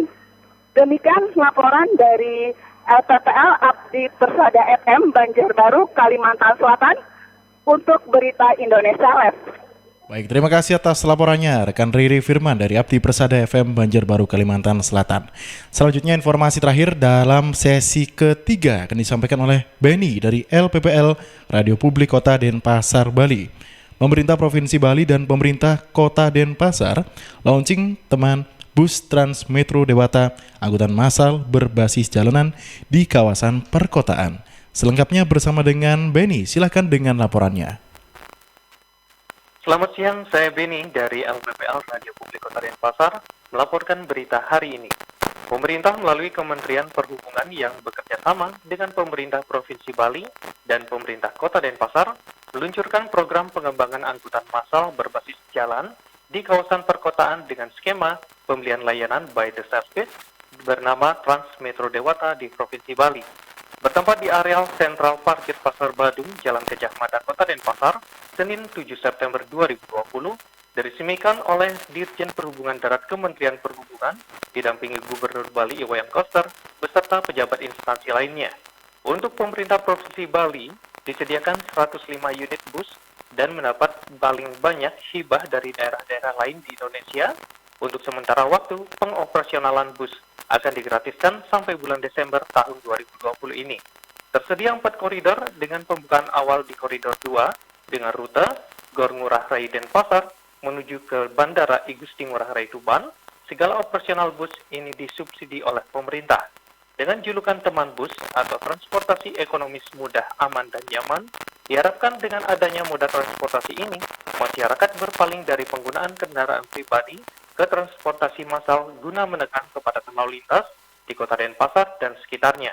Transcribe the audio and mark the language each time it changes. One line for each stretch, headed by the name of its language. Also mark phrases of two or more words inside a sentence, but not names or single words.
Indonesian: Demikian laporan dari LPPL Abdi Persada FM Banjarbaru, Kalimantan Selatan untuk Berita Indonesia Live. Baik, terima kasih atas laporannya rekan Riri Firman dari Abdi Persada FM Banjarbaru, Kalimantan Selatan. Selanjutnya informasi terakhir dalam sesi ketiga akan disampaikan oleh Benny dari LPPL Radio Publik Kota Denpasar, Bali. Pemerintah Provinsi Bali dan pemerintah Kota Denpasar launching teman bus Transmetro Dewata angkutan massal berbasis jalanan di kawasan perkotaan. Selengkapnya bersama dengan Benny, silakan dengan laporannya. Selamat siang, saya Benny dari LPPL Radio Publik Kota Denpasar melaporkan berita hari ini. Pemerintah melalui Kementerian Perhubungan yang bekerja sama dengan pemerintah Provinsi Bali dan pemerintah Kota Denpasar meluncurkan program pengembangan angkutan massal berbasis jalan di kawasan perkotaan dengan skema pembelian layanan
English: by the service
Indonesian: bernama Transmetro Dewata di Provinsi Bali. Bertempat di areal Sentral Parkir Pasar Badung, Jalan Gajah Mada, Kota Denpasar, Senin 7 September 2020, diresmikan oleh Dirjen Perhubungan Darat Kementerian Perhubungan, didampingi Gubernur Bali Iwayan Koster, beserta pejabat instansi lainnya. Untuk pemerintah Provinsi Bali, disediakan 105 unit bus dan mendapat paling banyak hibah dari daerah-daerah lain di Indonesia. Untuk sementara waktu, pengoperasionalan bus akan digratiskan sampai bulan Desember tahun 2020 ini. Tersedia 4 koridor dengan pembukaan awal di koridor 2 dengan rute Gor Ngurah Rai Denpasar menuju ke Bandara I Gusti Ngurah Rai Tuban. Segala operasional bus ini disubsidi oleh pemerintah. Dengan julukan teman bus atau transportasi ekonomis mudah, aman, dan nyaman, diharapkan dengan adanya moda transportasi ini, masyarakat berpaling dari penggunaan kendaraan pribadi ke transportasi massal guna menekan kepadatan lalu lintas di Kota Denpasar dan sekitarnya.